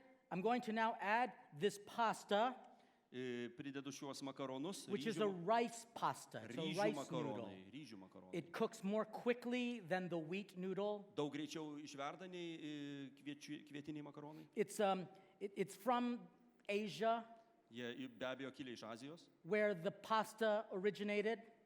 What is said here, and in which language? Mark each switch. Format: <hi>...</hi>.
<en>I'm going to now add this pasta</en> <lt>pridedu šiuos makaronus,</lt> <en>which is a rice pasta. It's a</en> <lt>ryžių</lt> <en>rice</en> <lt>makaronai,</lt> <en>noodle.</en> <lt>ryžių makaronai.</lt> <en>It cooks more quickly than the wheat noodle.</en> <lt>Daug greičiau išverda nei kvietiniai makaronai.</lt> <en>It's from Asia,</en> <lt>Jie be abejo kilę iš Azijos,</lt> <en>where the pasta originated.</en>